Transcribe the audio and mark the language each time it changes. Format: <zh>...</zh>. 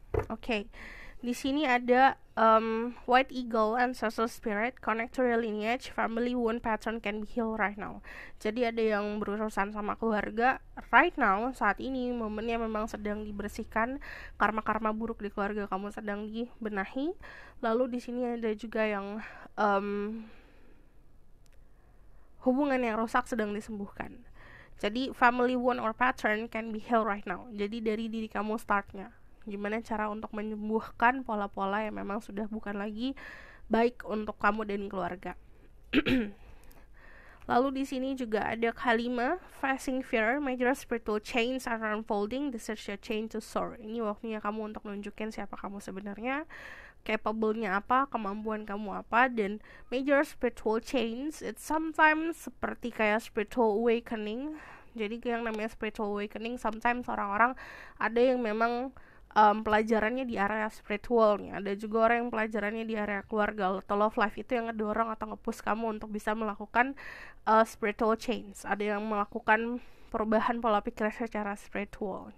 <en>Okay,</en> <id>di sini ada</id> <en>White Eagle, Ancestral Spirit, Connect to your lineage, Family wound pattern can be healed right now.</en> <id>Jadi ada yang berurusan sama keluarga</id> <en>right now,</en> <id>saat ini momennya memang sedang dibersihkan, karma-karma buruk di keluarga kamu sedang dibenahi. Lalu di sini ada juga yang hubungan yang rusak sedang disembuhkan.</id> <en>Jadi family wound or pattern can be healed right now.</en> <id>Jadi dari diri kamu startnya. Gimana cara untuk menyembuhkan pola-pola yang memang sudah bukan lagi baik untuk kamu dan keluarga. Lalu di sini juga ada kalimat</id> <en>facing fear, major spiritual chains are unfolding, this is your chain to soar.</en> <id>Ini waktunya kamu untuk nunjukin siapa kamu sebenarnya, capable-nya apa, kemampuan kamu apa.</id> <en>Dan major spiritual chains, it's sometimes</en> <id>seperti kayak</id> <en>spiritual awakening.</en> <id>Jadi yang namanya spiritual awakening, sometimes orang-orang ada yang memang pelajarannya di area spiritualnya, ada juga orang yang pelajarannya di area keluarga atau love life, itu yang ngedorong atau nge-push kamu untuk bisa melakukan spiritual change. Ada yang melakukan perubahan pola pikir secara spiritual.</id>